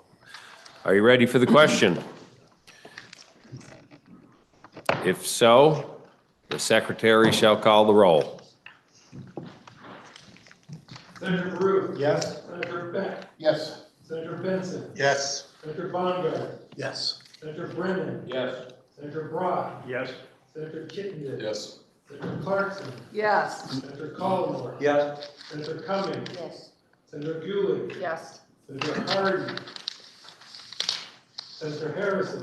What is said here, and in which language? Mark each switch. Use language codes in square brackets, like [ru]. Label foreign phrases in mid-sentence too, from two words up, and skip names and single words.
[en] Are you ready for the question? If so, the secretary shall call the roll. Senator Baru. Yes. Senator Beck. Yes. Senator Benson. Yes. Senator Bongard. Yes. Senator Brennan. Yes. Senator Brock. Yes. Senator Chittenden. Yes. Senator Clarkson. Yes. Senator Collmore. Yes. Senator Cummings. Yes. Senator Gulick. Yes. Senator Harden. Senator Harrison.